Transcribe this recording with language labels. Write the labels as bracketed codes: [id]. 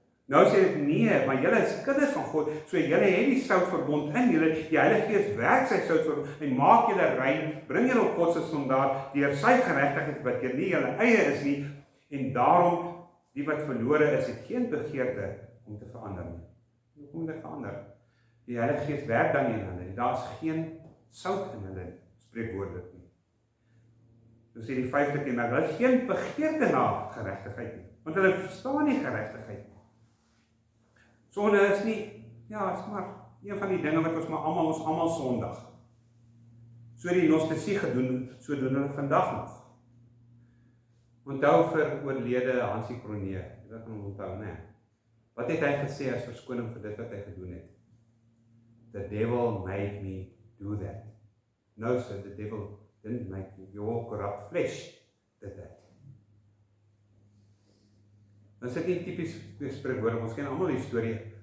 [af] Nou sê dit nee, maar julle is kinders van God, so julle het die soutverbond in julle, die Heilige Gees werk sy soutverbond en maak julle rein, bring julle op God se standaard deur sy geregtigheid wat julle nie julle eie is nie, en daarom die wat verlore is, het geen begeerte om te verander nie. Hoe moet dit verander? Die Heilige Gees werk dan nie in hulle, daar is geen sout in hulle, spreekwoordelik nie. So sê die 5de kenmerk, hulle het geen begeerte na geregtigheid nie, want hulle verstaan nie geregtigheid nie. Sonde is nie, ja, is maar een van die dinge wat ons almal sondig. So die gnostisie gedoen, so doen hulle vandag nog. Onthou vir oorlede Hansie Cronje, wat kan onthou, nee. Wat het hy gesê as verskoning vir dit wat hy gedoen het? [en] The devil made me do that. No, sir, the devil didn't make you. Your corrupt flesh did that. [af] Dan sit nie tipies spreekwoord, ons ken almal die storie.